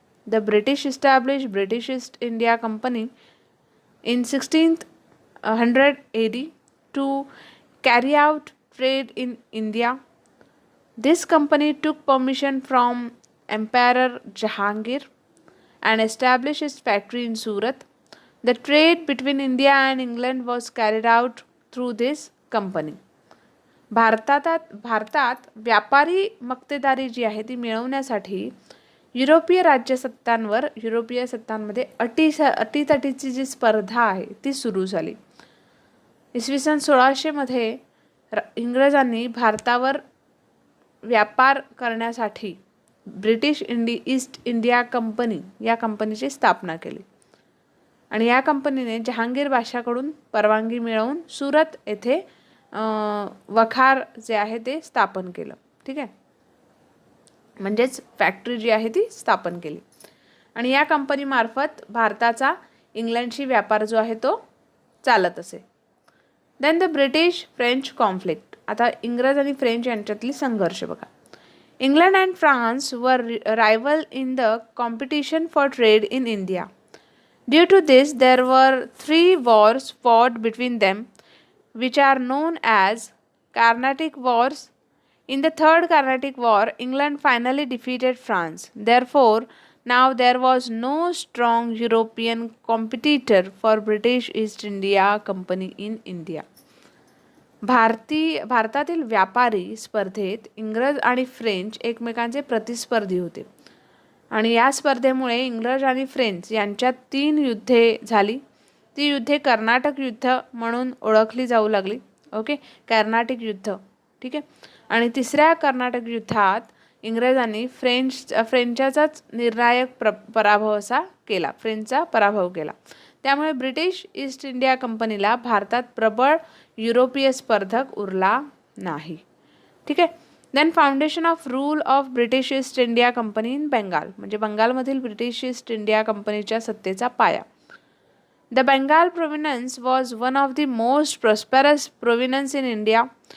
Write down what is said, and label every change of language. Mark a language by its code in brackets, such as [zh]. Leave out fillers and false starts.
[en] The British established British East India Company in 1600 AD to carry out trade in India. This company took permission from Emperor Jahangir and established its factory in Surat. The trade between India and England was carried out through this company. [mr] भारतात व्यापारी मक्तेदारी जी आहे ती मिळवण्यासाठी युरोपीय सत्तांमध्ये अटीतटीची जी स्पर्धा आहे ती सुरू झाली. इसवी सन 1600 मध्ये इंग्रजांनी भारतावर व्यापार करण्यासाठी ब्रिटिश ईस्ट इंडिया कंपनी या कंपनीची स्थापना केली आणि या कंपनीने जहांगीर बादशाहकडून परवानगी मिळवून सुरत येथे वखार जे आहे ते स्थापन केलं. ठीक आहे, म्हणजेच फॅक्टरी जी आहे ती स्थापन केली आणि या कंपनीमार्फत भारताचा इंग्लंडशी व्यापार जो आहे तो चालत असे. [en] Then the British French conflict. [mr] आता इंग्रज आणि फ्रेंच यांच्यातली संघर्ष बघा. [en] England and France were rival in the competition for trade in India. Due to this there were 3 wars fought between them, which are known as Carnatic Wars. In the Third Carnatic War, England finally defeated France. Therefore, now there was no strong European competitor for British East India Company in India. [mr] भारतातील व्यापारी स्पर्धेत इंग्रज आणि French एकमेकांचे प्रतिस्पर्धी होते आणि या स्पर्धेमुळे इंग्रज आणि फ्रेंच यांच्यात 3 युद्धे झाली. ती युद्धे कर्नाटक युद्ध म्हणून ओळखली जाऊ लागली. ओके, कर्नाटक युद्ध. ठीक आहे, आणि तिसऱ्या कर्नाटक युद्धात इंग्रजांनी फ्रेंचाचाच निर्णायक पराभव असा केला, फ्रेंचचा पराभव केला. त्यामुळे ब्रिटिश ईस्ट इंडिया कंपनीला भारतात प्रबळ युरोपीय स्पर्धक उरला नाही. ठीक आहे. [en] then foundation of rule of British East India Company in Bengal [mr] म्हणजे बंगालमधील ब्रिटिश ईस्ट इंडिया कंपनीच्या सत्तेचा पाया. [en] The Bengal province was one of the most prosperous provinces in India.